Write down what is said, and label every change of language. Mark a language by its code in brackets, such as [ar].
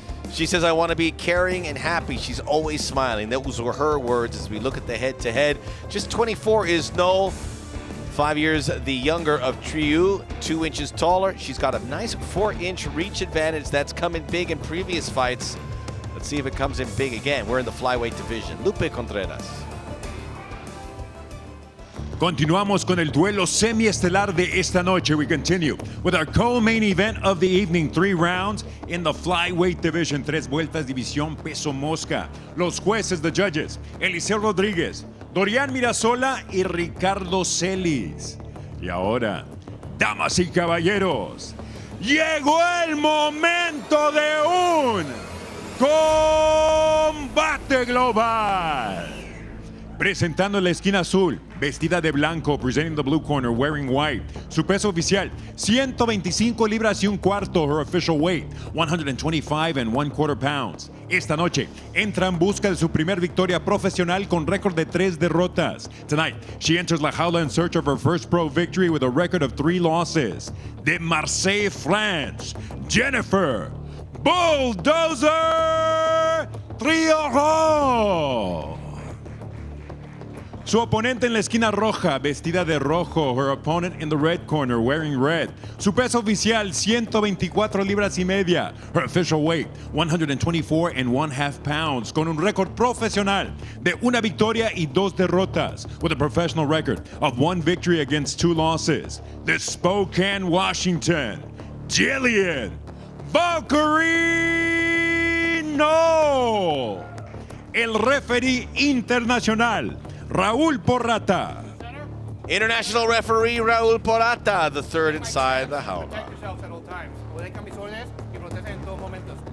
[en] She says, I want to be caring and happy. She's always smiling. Those were her words as we look at the head-to-head. Just 24 is Noll. 5 years the younger of Trioreau, 2 inches taller. She's got a nice 4-inch reach advantage that's come in big in previous fights. Let's see if it comes in big again. We're in the flyweight division. Lupe Contreras. [es] Continuamos con el duelo semiestelar de esta noche. [en] We continue with our co-main event of the evening. 3 rounds in the flyweight division. [es] 3 vueltas, división peso mosca. Los jueces, [en] the judges, [es] Eliseo Rodríguez, Dorian Mirasola y Ricardo Celis. Y ahora, damas y caballeros, llegó el momento de un combate global. Presentando en la esquina azul, vestida de blanco, [en] presenting the blue corner, wearing white. [es] Su peso oficial, 125 libras y un cuarto. [en] Her official weight, 125 and 1/4 pounds. [es] Esta noche, entra en busca de su primer victoria profesional con récord de 3 derrotas. [en] Tonight, she enters La Jaula in search of her first pro victory with a record of 3 losses. [es] De Marseille, France, Jennifer Bulldozer Trioreau. Su oponente en la esquina roja, vestida de rojo. [en] Her opponent in the red corner, wearing red. [es] Su peso oficial, 124 libras y media. [en] Her official weight, 124 and 1/2 pounds. [es] Con un récord profesional de 1 victoria y 2 derrotas. [en] With a professional record of 1 victory against 2 losses. [es] De Spokane, Washington, Gillian Valkyrie Noll. el referee internacional, Raúl Porrata. [en] International referee Raúl Porrata, the third inside the jaula. Protect yourselves at all times. [es] Pueden camisones y protegen en todos momentos.